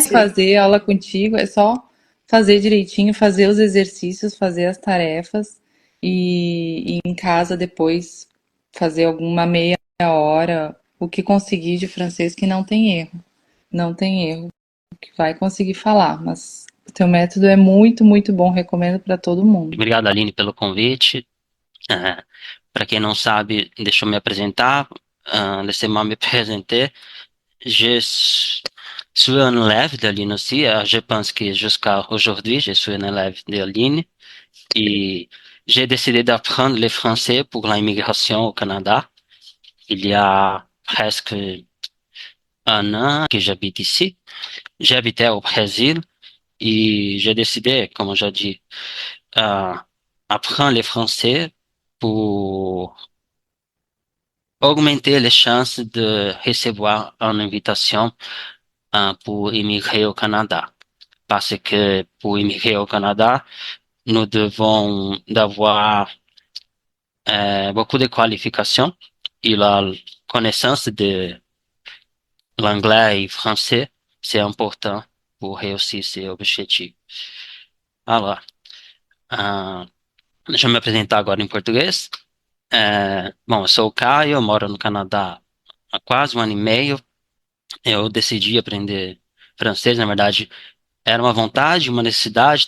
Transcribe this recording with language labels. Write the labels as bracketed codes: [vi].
[pt] Fazer aula contigo é só fazer direitinho, fazer os exercícios, fazer as tarefas e em casa depois fazer alguma meia hora, o que conseguir de francês, que não tem erro. Não tem erro, que vai conseguir falar, mas o teu método é muito, muito bom, recomendo para todo mundo. Obrigado, Aline, pelo convite. Para quem não sabe, deixa eu me apresentar. [fr] Laissez-moi me présenter. Je suis un élève d'Aline aussi. Je pense que jusqu'à aujourd'hui, je suis un élève d'Aline. Et j'ai décidé d'apprendre le français pour l'immigration au Canada. Il y a presque un an que j'habite ici. J'habitais au Brésil et j'ai décidé, comme j'ai dit, apprendre le français pour augmenter les chances de recevoir une invitation pour immigrer au Canada. Parce que pour immigrer au Canada, nous devons d'avoir beaucoup de qualifications et la connaissance de l'anglais et français, c'est important pour réussir ces objectifs. [pt] Alors, deixa eu me apresentar agora em português. Bom, eu sou o Caio, eu moro no Canadá há quase um ano e meio. Eu decidi aprender francês, na verdade, era uma vontade, uma necessidade.